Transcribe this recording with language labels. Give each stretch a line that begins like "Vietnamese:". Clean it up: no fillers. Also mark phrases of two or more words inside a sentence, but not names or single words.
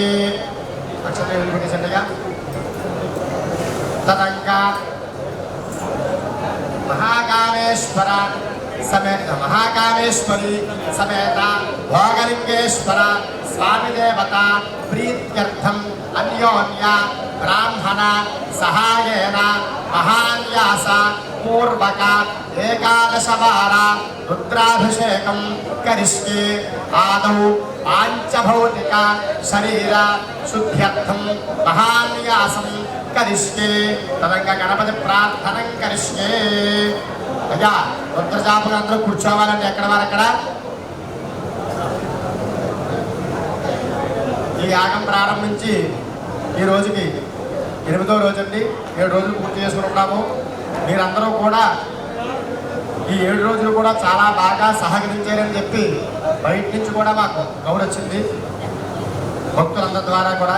Sanskrit: तदंगा महाकामेश्वर समेत महाकामेश्वरी समेत भोगलिंगेश्वर स्वामी देवता प्रीत्यर्थम अन्योन्य ब्राह्मण सहायेन महान्यास पूर्वक एकादश वार रुद्राभिषेकं करिष्ये। आदौ पांचभौतिक शरीर शुद्ध्यर्थम महान्यासं करिष्ये। तदंगा गणपति प्रार्थनं करिष्ये।
Telugu: అయ్యా రుద్రజాపులు అందరూ కూర్చోవాలండి ఎక్కడ వారు అక్కడ. ఈ యాగం ప్రారంభించి ఈ రోజుకి 8వ రోజు అండి. 7 రోజులు పూర్తి చేసుకుని ఉన్నాము. మీరందరూ కూడా ఈ 7 రోజులు కూడా చాలా బాగా సహకరించారని చెప్పి బయట నుంచి కూడా మాకు గౌరవ వచ్చింది భక్తులందరి ద్వారా కూడా.